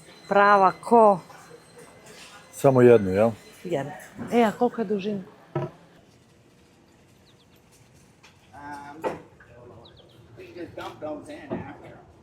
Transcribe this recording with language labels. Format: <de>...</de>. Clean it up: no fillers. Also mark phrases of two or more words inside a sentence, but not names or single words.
<sr>prava ko... Samo jednu, jel? Jedna. E, a koliko je dužina?</sr> <en>We just dump those in after.</en>